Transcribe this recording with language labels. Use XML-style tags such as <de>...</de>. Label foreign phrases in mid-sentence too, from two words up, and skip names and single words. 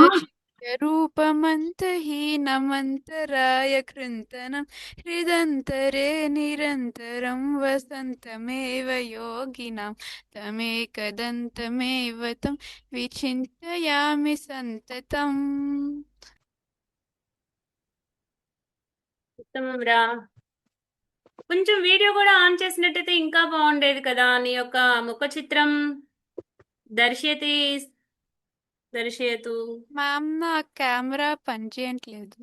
<sa>भजे रूपमन्तहीनमन्तराय कृन्तनं हृदन्तरे निरन्तरं वसन्तमेव योगिनां तमेकदन्तमेव तं विचिन्तयामि सन्ततम्</sa> <te>ఉత్తమం రా. కొంచెం వీడియో కూడా ఆన్ చేసినట్టయితే ఇంకా బాగుండేది కదా. నీ యొక్క ముఖ చిత్రం</te> <sa>దర్శయతి దర్శయతు.</sa> <te>మ్యామ్ నా కెమెరా పనిచేయట్లేదు.</te>